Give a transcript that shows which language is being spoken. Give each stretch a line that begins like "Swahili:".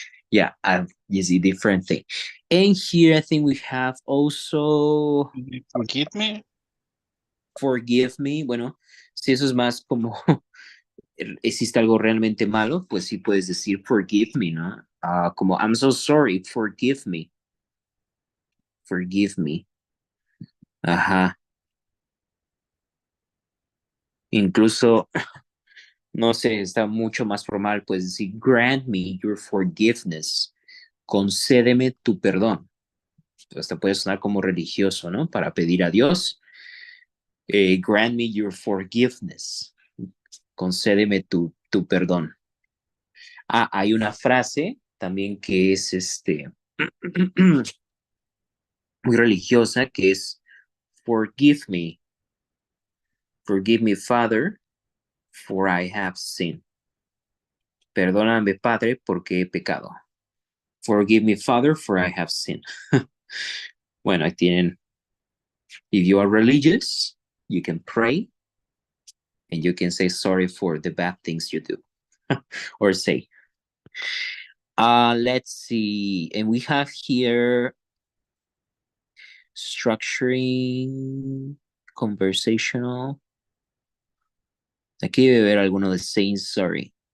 English: Yeah, it's a different thing. And here I think we have also Forgive me. Forgive me.
Spanish: Bueno, si eso es más como existe algo realmente malo, pues sí puedes decir forgive me, ¿no?
English: Como I'm so sorry, forgive me. Forgive me. Ajá.
Spanish: Incluso, no sé, está mucho más formal, pues decir
English: grant me your forgiveness.
Spanish: Concédeme tu perdón. Hasta puede sonar como religioso, ¿no? Para pedir a Dios.
English: Grant me your forgiveness.
Spanish: Concédeme tu perdón. Hay una frase también que es muy religiosa, que es
English: forgive me, Father, for I have sinned.
Spanish: Perdóname, Padre, porque he pecado.
English: Forgive me, Father, for I have sinned.
Spanish: Bueno, ahí tienen.
English: If you are religious, you can pray and you can say sorry for the bad things you do or say. Let's see. And we have here structuring conversational.
Spanish: Aquí debe ver alguno de saying sorry.